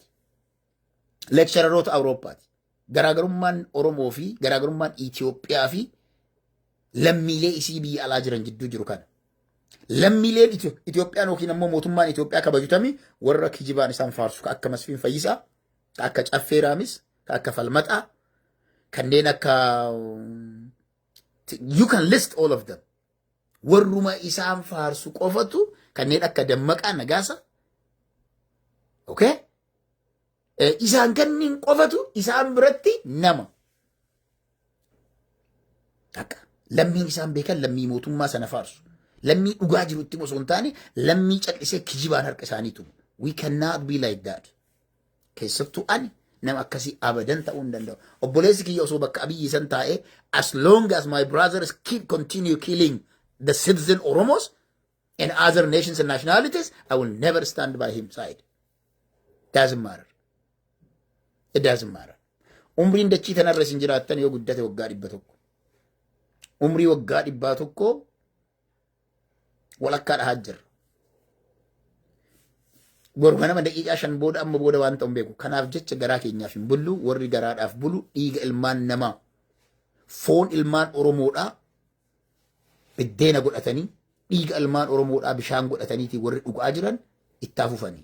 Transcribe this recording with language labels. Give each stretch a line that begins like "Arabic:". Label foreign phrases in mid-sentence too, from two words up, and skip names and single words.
Oromo: Leekchararoota Awurooppaati. Garaagarummaan Oromoo fi garaagarummaan Itoophiyaa fi lammiilee isii biyya alaa jiran gidduu jiru kana. Lammiileen Itoophiyaan yookiin ammoo mootummaan Itoophiyaa kabajutami warra kijibaan isaan faarsu ka akka Masfiin Fayyisaa, ka akka Caffee Raamis, ka akka Falmaxaa, kanneen akka
English: you can list all of them.
Oromo: Warruma isaan faarsu qofatu kanneen akka Dammaqaa Nagaasa. Okay? Isaan kanneen qofatu isaan biratti nama. Akka lammiin isaan beekan lammii mootummaa sana faarsu. Lammii dhugaa jirutti osoo hin taane lammii callisee kijibaan harka isaanii tumu.
English: We cannot be like that.
Oromo: Keessattuu ani nama akkasii abadan ta'uu hin danda'u. Obboleessi kiyya osoo bakka Abiyyi san taa'ee
English: as long as my brothers continue killing the citizen Oromos and other nations and nationalities, I will never stand by him side. Doesn't matter. It doesn't matter.
Oromo: Umriin dachii tanarra isin jiraattan yoo guddate waggaa 100. Umrii waggaa 100 walakkaa dhahaa jirra. Boruma nama daqiiqaa 5 booda amma booda waan ta'u beeku. Kanaaf jecha garaa keenyaaf hin bullu warri garaadhaaf bulu dhiiga ilmaan namaa foon ilmaan Oromoodhaa biddeena godhatanii dhiiga ilmaan Oromoodhaa bishaan godhataniitii warri dhugaa jiran itti afufanii.